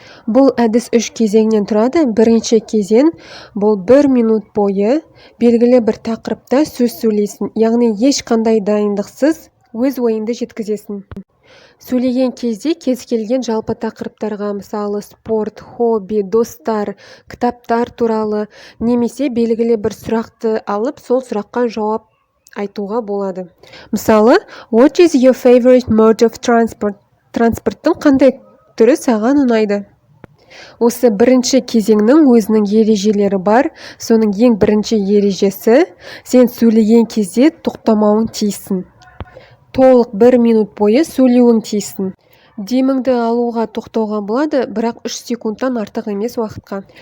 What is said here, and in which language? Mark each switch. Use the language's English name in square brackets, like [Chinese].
[Kazakh] Бұл әдіс 3 кезеңнен тұрады. Бірінші кезең бұл 1 минут бойы белгілі бір тақырыпта сөз сөйлейсің, яғни ешқандай дайындықсыз өз ойыңды жеткізесің. Сөйлеген кезде кез келген жалпы тақырыптарға, мысалы спорт, хобби, достар, кітаптар туралы немесе белгілі бір сұрақты алып, сол сұраққа жауап айтуға болады. Мысалы, [English] what is your favorite mode of transport? [Kazakh] Транспорттың қандай түрі саған ұнайды? Осы бірінші кезеңнің өзінің ережелері бар. Соның ең бірінші ережесі, сен сөйлеген кезде тоқтамауың тиіссің. Толық 1 минут бойы сөйлеуің тиіссің. Деміңді алуға тоқтауға болады, бірақ 3 секундтан артық емес уақытқа.